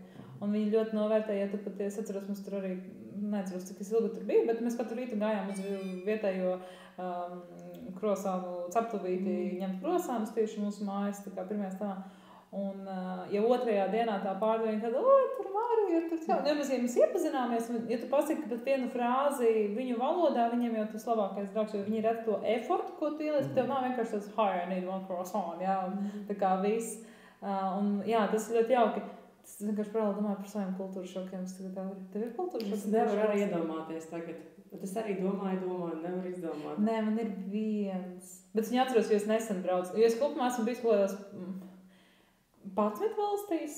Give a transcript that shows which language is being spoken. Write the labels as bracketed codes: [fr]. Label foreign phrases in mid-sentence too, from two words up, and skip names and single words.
[lv] Un viņi ļoti novērtēja, ja tu patiesi atceros, mums tur arī, neatceros, cik es ilgi tur biju, bet mēs katru rītu gājām uz vietējo krosānu ceptuvīti ņemt krosānus tieši mūsu mājas, tā kā pirmajā stāvā. Un ja otrajā dienā tā pārdeviņa tāda, tur Mārija, tur tā. Ja mēs iepazināmies, ja tu pasaki pat vienu frāzi viņu valodā, viņiem jau tas labākais draugs, jo viņi redz to efortu, ko tu ieliec, tev nav vienkārši tas, [en] hi, I need one croissant, [lv] jā, un tā kā viss. Un jā, tas ir ļoti jauki. Es vienkārši domāju par saviem kultūras šokiem. Tev ir kultūras šoks? Es nevaru arī iedomāties tagad. Bet es arī domāju, nevaru izdomāt. Nē, man ir viens. Bet viņu atceros, jo es nesen braucu. Jo es kopumā esmu bijis kaut kādās 11 valstīs.